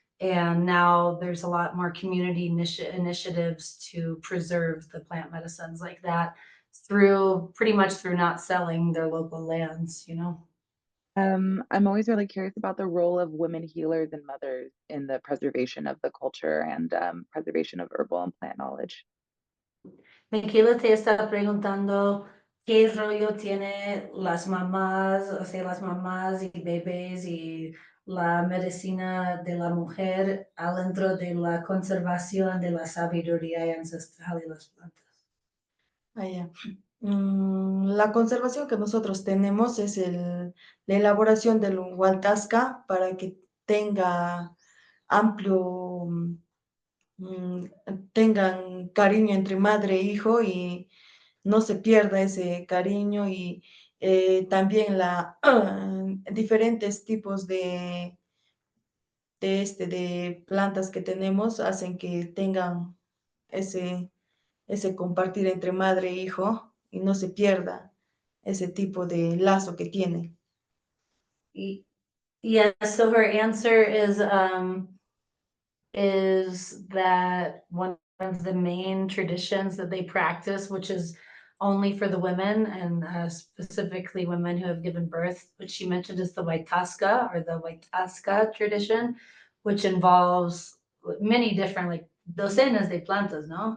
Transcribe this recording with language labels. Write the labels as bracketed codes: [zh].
[en] And now there's a lot more community initiatives to preserve the plant medicines like that through pretty much through not selling their local lands. I'm always really curious about the role of women healers and mothers in the preservation of the culture and preservation of herbal and plant knowledge. [es] Michaela te está preguntando qué rollo tiene las mamás, o sea, las mamás y bebés y la medicina de la mujer adentro de la conservación de la sabiduría ancestral y las plantas. Ah, ya. La conservación que nosotros tenemos es la elaboración del hualtasca para que tenga amplio, mm, tengan cariño entre madre e hijo y no se pierda ese cariño y también diferentes tipos de plantas que tenemos hacen que tengan ese compartir entre madre e hijo y no se pierda ese tipo de lazo que tiene. [en] Yeah, so her answer is that one of the main traditions that they practice, which is only for the women and specifically women who have given birth, which she mentioned is the Waitasca or the Waitasca tradition, which involves many different, like [es] docenas de plantas, no?